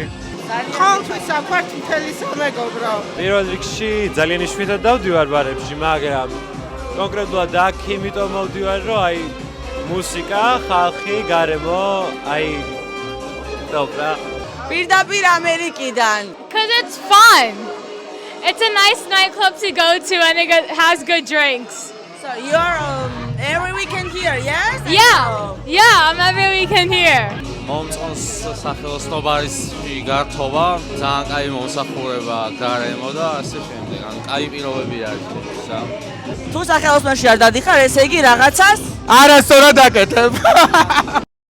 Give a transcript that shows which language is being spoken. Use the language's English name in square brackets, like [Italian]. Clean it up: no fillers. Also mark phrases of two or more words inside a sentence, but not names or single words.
[Georgian] ყოველთვის აქვთ მთელი სამეგობრო. პირველ რიგში ძალიან იშვიათად დავდივარ ბარებში, მაგრამ კონკრეტულად აქ იმიტომ მოვდივარ, რომ აი მუსიკა, ხალხი, გარემო, აი dobra. პირდაპირ ამერიკიდან. [English] Because it's fun. It's a nice nightclub to go to and it has good drinks. So you're every weekend here, yes? Yeah, I'm every weekend here. [Georgian] მომწონს სახელოსნო ბარში გართობა, ძალიან კაი მომსახურება, გარემო და ასე შემდეგ. ანუ კაი პირობები არის ესა. თუ სახელოსნოში არ დადიხარ, ესე იგი რაღაცას არასწორად აკეთებ.